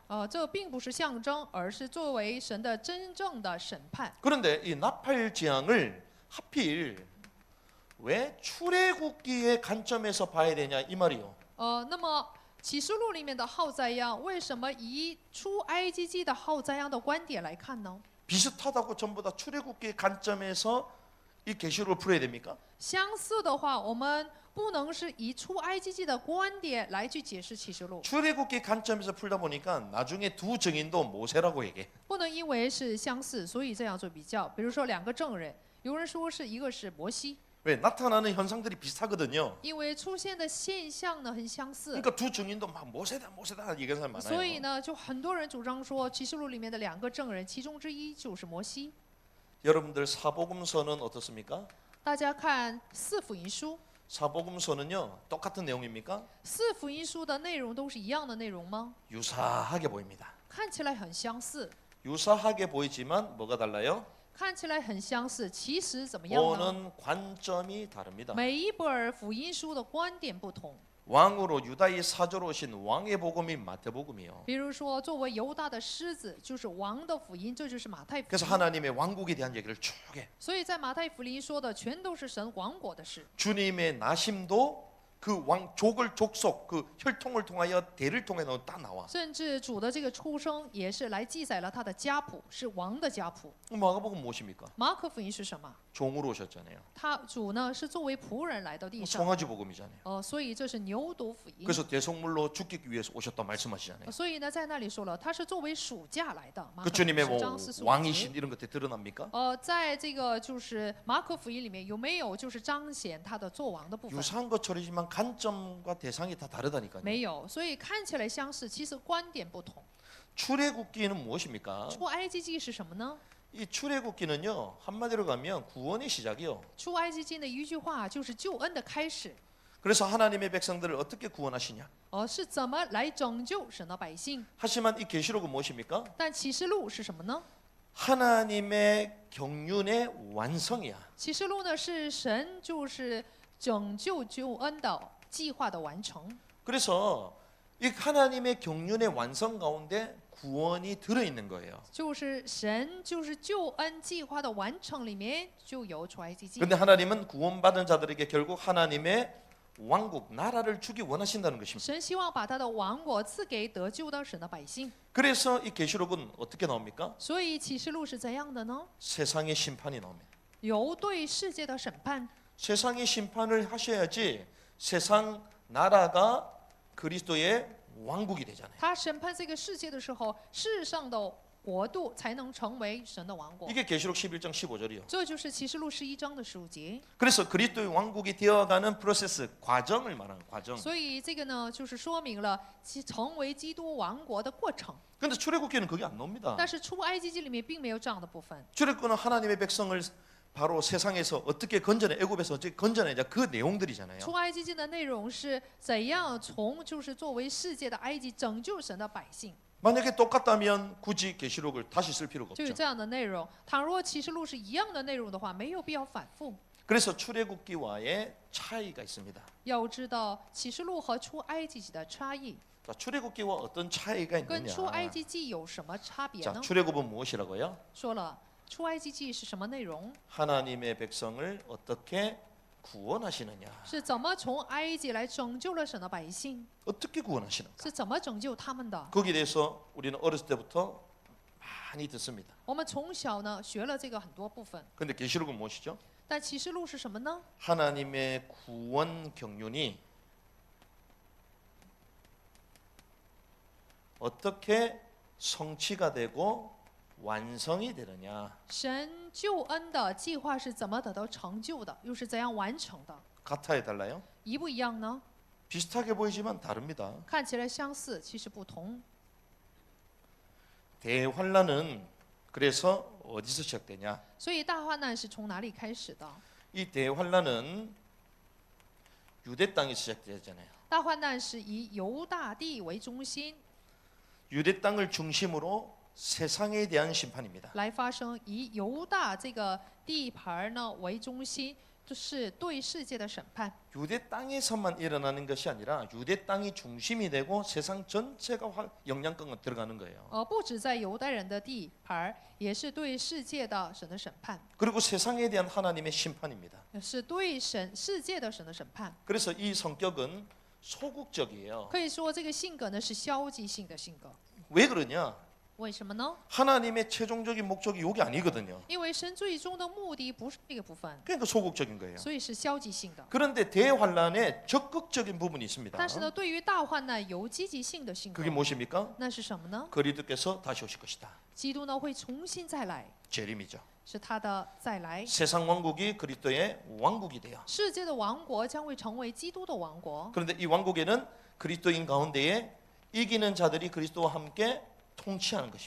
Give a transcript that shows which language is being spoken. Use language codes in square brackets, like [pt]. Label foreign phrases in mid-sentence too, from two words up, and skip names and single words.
[zh] 这并不是象征，而是作为神的真正的审判。 [ko] 그런데 이 나팔 재앙을 하필 왜 출애굽기의 관점에서 봐야 되냐 이 말이요. [zh] 那么启示录里面的号灾殃，为什么以出埃及记的号灾殃的观点来看呢？ [ko] 비슷하다고 전부 다 출애굽기의 관점에서 이 계시록을 풀어야 됩니까? [zh] 相似的话，我们不能是以出埃及记的观点来去解释启示录， [ko] 출애굽기 관점에서 풀다 보니까 나중에 두 증인도 모세라고 얘기해. [zh] 不能因为是相似，所以这样做比较。比如说两个证人，有人说是一个是摩西， [ko] 왜 나타나는 현상들이 비슷하거든요. [zh] 因为出现的现象呢很相似， [ko] 그러니까 두 증인도 막 모세다 얘기하는 사람 [zh] 所以 [ko] 많아요. [zh] 呢，就很多人主张说启示录里面的两个证人，其中之一就是摩西。 [ko] 여러분들 사복음서는 어떻습니까? [zh] 大家看四福音书， [ko] 사복음서는요 똑같은 내용입니까? [zh] 四福音书的内容都是一样的内容吗？ [ko] 유사하게 보입니다. [zh] 看起来很相似， [ko] 유사하게 보이지만 뭐가 달라요? [zh] 看起来很相似，其实怎么样呢？ [ko] 보는 관점이 다릅니다. [zh] 每一本福音书的观点不同。 [ko] 왕으로 유다의 사조로 오신 왕의 복음이 마태복음이요. [zh] 比如说，作为犹大的狮子，就是王的福音，这就是马太福 [ko] 그래서 [zh] 音。 [ko] 하나님의 왕국에 대한 얘기를 쭉 해. [zh] 所以在马太福音说的全都是神王国的事。 [ko] 주님의 나심도 그 왕 족을 족속 그 혈통을 통하여 대를 통해서 다 나와. [zh] 甚至主的这个出生也是来记载了他的家谱，是王的家谱。 [ko] 마가복음 무엇입니까? [zh] 马可福音是什么？ [ko] 종으로 오셨잖아요. [zh] 他主呢是作为仆人来到地上。 [ko] 송아지 복음이잖아요. [zh] 所以这是牛犊福音。 [ko] 그래서 대속물로 죽기 위해서 오셨다 말씀하시잖아요. [zh] 所以呢，在那里说了，他是作为暑假来的。马 [ko] 그 [zh] 可 [ko] 주님의 10 뭐 [zh] 章45节 [ko] 왕이신 이런 것들 드러납니까? [zh] 在这个就是马可福音里面有没有就是彰显他的做王的部分？ [ko] 유사한 것처럼이지만 관점과 대상이 다 다르다니까요. [zh] 没有，所以看起来相似，其实观点不同。 [ko] 출애굽기는 무엇입니까? [zh] 出埃及记是什么呢？ [ko] 이 출애굽기는요 한마디로 가면 구원의 시작이요. [zh] 出埃及记的一句话就是救恩的开始。 [ko] 그래서 하나님의 백성들을 어떻게 구원하시냐? [zh] 是怎么来拯救神的百姓？ [ko] 하지만 이 계시록은 무엇입니까? [zh] 但启示录是什么呢？ [ko] 하나님의 경륜의 완성이야. [zh] 启示录呢是神就是拯救救恩的计划的完成。 [ko] 그래서 이 하나님의 경륜의 완성 가운데 구원이 들어 있는 거예요. [zh] 就是神就是救恩计划的完成里面就有出埃及记。 [ko] 그런데 하나님은 구원받은 자들에게 결국 하나님의 왕국 나라를 주기 원하신다는 것입니다. [zh] 神希望把他的王国赐给得救的神的百姓。 [ko] 그래서 이 계시록은 어떻게 나옵니까? [zh] 所以启示录是怎样的呢？ [ko] 세상의 심판이 나옵니다. [zh] 有对世界的审判。 [ko] 세상의 심판을 하셔야지 세상 나라가 그리스도의 왕국이 되잖아요. [zh] 他审判这个世界的时候，世上的国度才能成为神的王国。 [ko] 이게 계시록 11장 15절이요. [zh] 这就是启示录11章的15节。 [ko] 그래서 그리스도의 왕국이 되어가는 프로세스 과정을 말하는 과정. [zh] 所以这个呢，就是说明了其成为基督王国的过程。 [ko] 근데 출애굽기는 그게 안 나옵니다. [zh] 但是出埃及记里面并没有这样的部分。 [ko] 출애굽기는 하나님의 백성을 바로 세상에서 어떻게 건져내 애굽에서 어떻게 건져내자 그 내용들이잖아요. [zh] 出埃及记的内容是怎样从就是作为世界的埃及拯救神的百姓， [ko] 만약에 똑같다면 굳이 계시록을 다시 쓸 필요가 [zh] 就有 [ko] 없죠. [zh] 这样的内容。倘若启示录是一样的内容的话，没有必要反复。 [ko] 그래서 출애굽기와의 차이가 있습니다. [zh] 要知道启示录和出埃及记的差异， [ko] 자, 출애굽기와 어떤 차이가 [zh] 跟 [ko] 있느냐? [zh] 出埃及记有什么差别 [ko] 자, [zh] 呢？ [ko] 출애굽은 무엇이라고요? [zh] 说了，出埃及记是什么内容？ [ko] 하나님의 백성을 어떻게 구원하시느냐? [zh] 是怎么从埃及来拯救了神的百姓？ [ko] 어떻게 구원하시는가? [zh] 是怎么拯救他们的？ [ko] 거기에 대해서 우리는 어렸을 때부터 많이 듣습니다. [zh] 我们从小呢学了这个很多部分， [ko] 근데 계시록은 무엇이죠? [zh] 但启示录是什么呢？ [ko] 하나님의 구원 경륜이 어떻게 성취가 되고 완성이 되느냐? [zh] 神救恩的计划是怎么得到成就的，又是怎样完成的？ [ko] 같아요, 달라요? [zh] 一不一样呢？ [ko] 비슷하게 보이지만 다릅니다. [zh] 看起来相似，其实不同。 [ko] 대환란은 그래서 어디서 시작되냐? [zh] 所以大患难是从哪里开始的？ [ko] 이 대환란은 유대 땅에서 시작되잖아요. [zh] 大患难是以犹大地为中心 [ko] 유대 땅을 중심으로 세상에 대한 심판입니다. [zh] 来发生，以犹大这个地盘呢为中心，就是对世界的审判。 [ko] 유대 땅에서만 일어나는 것이 아니라 유대 땅이 중심이 되고 세상 전체가 영향권에 들어가는 거예요. [zh] 不止在犹太人的地盘，也是对世界的神的审判， [ko] 그리고 세상에 대한 하나님의 심판입니다. [zh] 是对世界的神的审判。 [ko] 그래서 이 성격은 소극적이에요. [zh] 可以说这个性格呢是消极性的性格。 [ko] 왜 그러냐? [zh] 为什么呢？ [ko] 하나님의 최종적인 목적이 여기 아니거든요. [zh] 因为神最终的目的不是这个部分， [ko] 그러니까 소극적인 거예요. [zh] 所以是消极性的。 [ko] 그런데 대환란에 적극적인 부분이 있습니다. [zh] 但是呢，对于大患难有积极性的性格 [ko] 그게 ， 무엇입니까? [zh] 那是什么呢？ [ko] 그리스도께서 다시 오실 것이다. [zh] 基督呢会重新再来， [ko] 재림이죠. [zh] 是他的再来。 [ko] 세상 왕국이 그리스도의 왕국이 돼요. [zh] 世界的王国将会成为基督的王国， [ko] 그런데 이 왕국에는 그리스도인 가운데에 이기는 자들이 그리스도와 함께 통치하는 것입니다.